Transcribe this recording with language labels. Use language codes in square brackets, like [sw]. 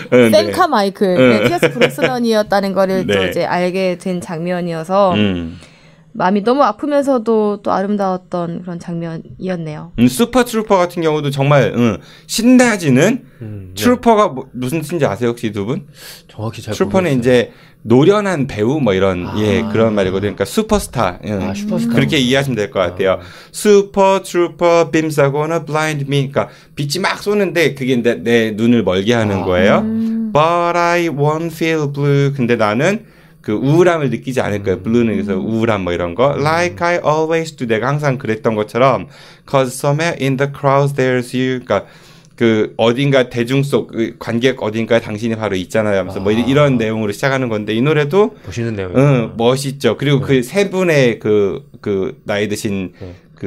[ko] 샘 카마이클 피어스 브로스넌이었다는 거를 또 이제 알게 된 장면이어서 마음이 너무 아프면서도 또 아름다웠던 그런 장면이었네요. 슈퍼 트루퍼 같은 경우도 정말 신나지는 트루퍼가 무슨 뜻인지 아세요 혹시 두 분? 정확히 잘 트루퍼는 모르겠어요. 이제 노련한 배우 뭐 이런 그런 말이거든요. 그러니까 슈퍼스타. 슈퍼스타. 그렇게 이해하시면 될 것 같아요. [en] 슈퍼 트루퍼 beams are gonna blind me. [ko] 그러니까 빛이 막 쏘는데 그게 내 눈을 멀게 하는 거예요. [en] But I won't feel blue. [ko] 근데 나는 그 우울함을 느끼지 않을 거예요. blue는 그래서 우울함 뭐 이런 거. [en] Like I always do. [ko] 내가 항상 그랬던 것처럼. [en] Cause somewhere in the crowd there's you. [ko] 그러니까 그 어딘가 대중 속 관객 어딘가에 당신이 바로 있잖아요 하면서 뭐 이런 내용으로 시작하는 건데 이 노래도 멋있는 내용. 멋있죠. 그리고 그 세 분의 그 나이 드신 그